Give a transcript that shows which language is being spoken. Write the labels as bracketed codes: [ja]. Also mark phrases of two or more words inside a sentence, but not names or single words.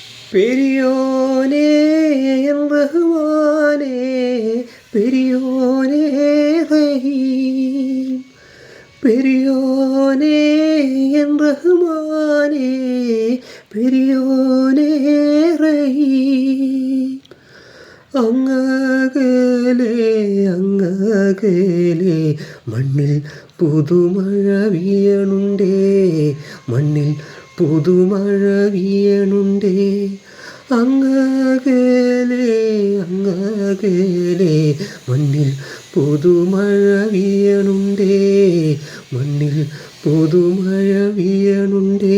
[ta] பெரியோனே என் ரஹ்மானே, பெரியோனே ரஹீம், பெரியோனே என் ரஹ்மானே, பெரியோனே ரஹீம். [ml] അങ്ങകലെ അങ്ങകലെ മണ്ണിൽ പുതുമഴ വീണുണ്ടേ, മണ്ണിൽ പുതുമഴ വീണുണ്ടേ. അങ്ങകലെ അങ്ങകലെ മണ്ണിൽ പുതുമഴ വീണുണ്ടേ, മണ്ണിൽ പുതുമഴ വീണുണ്ടേ.